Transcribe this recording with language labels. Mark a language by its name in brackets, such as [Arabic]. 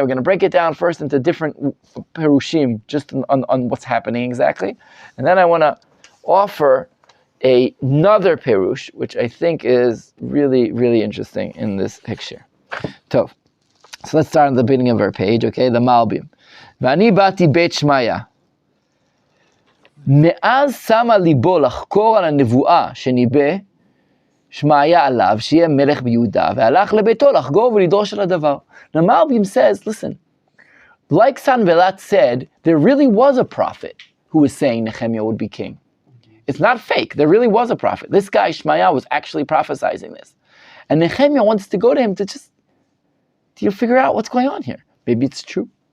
[English] We're going to break it down first into different perushim, just on what's happening exactly. And then I want to offer another perush, which I think is really, really interesting in this picture. So let's start at the beginning of our page, okay? [Hebrew] The Malbim. V'ani bati beit Shmaya. מאז שמה ליבו לחקור על הנבואה שניבא שמעיה עליו, שיהיה מלך ביהודה, והלך לביתו לחגור ולדרוש על הדבר. [English] Now Malbim says, listen, like Sanvelat said, there really was a prophet who was saying Nehemiah would be king. It's not fake, there really was a prophet. This guy, Shmaya, was actually prophesizing this. And Nehemiah wants to go to him to just, figure out what's going on here. Maybe it's true.